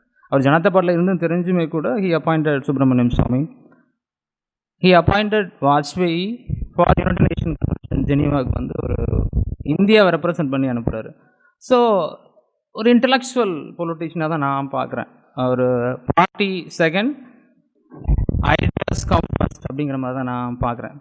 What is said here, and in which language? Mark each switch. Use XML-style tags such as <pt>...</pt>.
<ta>அவர் ஜனதா பார்ட்டியில் இருந்து தெரிஞ்சுமே கூட</ta> <en>he appointed Subramanian Swamy. He appointed Vajpayee for United Nations Convention</en> <ta>ஜெனீவாவுக்கு ஒரு இந்தியாவை ரெப்ரசன்ட் பண்ணி அனுப்புகிறாரு. ஸோ ஒரு இன்டலெக்சுவல் பொலிட்டிஷியனாக தான் நான் பார்க்குறேன். ஒரு</ta> <en>party second, ideas come first</en> <ta>அப்படிங்கிற மாதிரி தான் நான் பார்க்குறேன்.</ta>